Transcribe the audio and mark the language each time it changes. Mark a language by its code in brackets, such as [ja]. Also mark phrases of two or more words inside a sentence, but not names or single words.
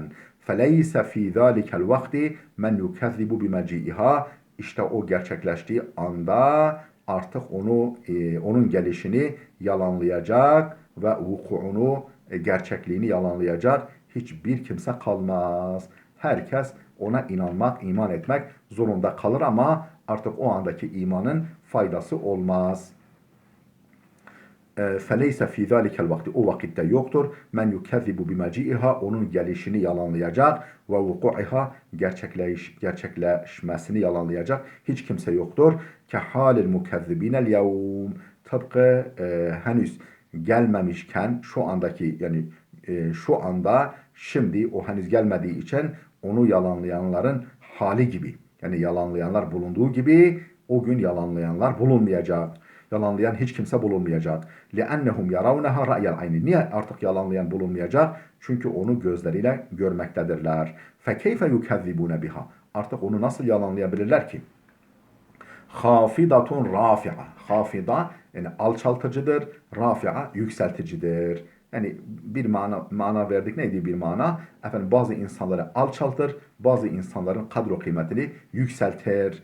[ar] فليس في ذلك الوقت من يكذب بمجيئها [tr] işte o gerçekleştiği anda artık onun gelişini yalanlayacak ve vukuunu, gerçekliğini yalanlayacak hiçbir kimse kalmaz. Herkes ona inanmak, iman etmek zorunda kalır ama artık o andaki imanın faydası olmaz. [ar] فَلَيْسَ فِي ذَٰلِكَ الْوَقْتِ [tr] O vakitte yoktur. [ar] مَنْ يُكَذِّبُ بِمَجِئِهَا [tr] Onun gelişini yalanlayacak. وَوُقُعِهَا Gerçekleşmesini yalanlayacak. Hiç kimse yoktur. [ar] كَحَالِ الْمُكَذِّبِينَ الْيَوْمِ [tr] Tıpkı henüz gelmemişken şu andaki yani şu anda şimdi o henüz gelmediği için onu yalanlayanların hali gibi. Yani yalanlayanlar bulunduğu gibi o gün yalanlayanlar bulunmayacak. Yalanlayan hiç kimse bulunmayacak. [ar] لِأَنَّهُمْ يَرَوْنَهَا رَأْيَ الْعَيْنِ [tr] Niye artık yalanlayan bulunmayacak? Çünkü onu gözleriyle görmektedirler. [ar] فَكَيْفَ يُكَذِّبُونَ بِهَا [tr] Artık onu nasıl yalanlayabilirler ki? [ar] خافضة رافعة. [tr] Hafida yani alçaltıcıdır. Rafi'a yükselticidir. Yani bir mana verdik. Neydi bir mana? Efendim bazı insanları alçaltır. Bazı insanların kadro kıymetini yükseltir.